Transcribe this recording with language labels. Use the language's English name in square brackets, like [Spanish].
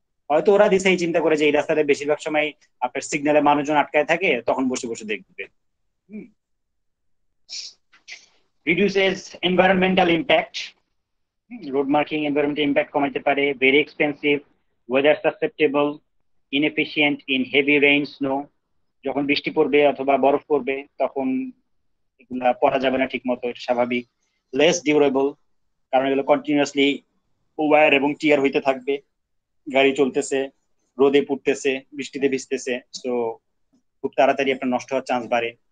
[Bangla] হয়তো ওরা দিছে এই চিন্তা করে যে এই রাস্তাতে বেশিরভাগ সময় আপনার সিগন্যালে মানুষজন আটকায় থাকে, তখন বসে দেখবে। [English] Reduces environmental impact. Road marking environmental impact কমাইতে পারে। Very expensive, weather susceptible, inefficient in heavy rain, snow. [Bangla] যখন বৃষ্টি পড়বে অথবা বরফ পড়বে তখন এগুলা পড়া যাবে না ঠিক মতো, এটা স্বাভাবিক। Less durable, কারণ এগুলো কন্টিনিউয়াসলি ওয়্যার এবং টিয়ার হইতে থাকবে, গাড়ি চলতেছে, রোদে পুড়তেছে, বৃষ্টিতে ভিজতেছে, তো খুব তাড়াতাড়ি আপনার নষ্ট হওয়ার চান্স বাড়ে।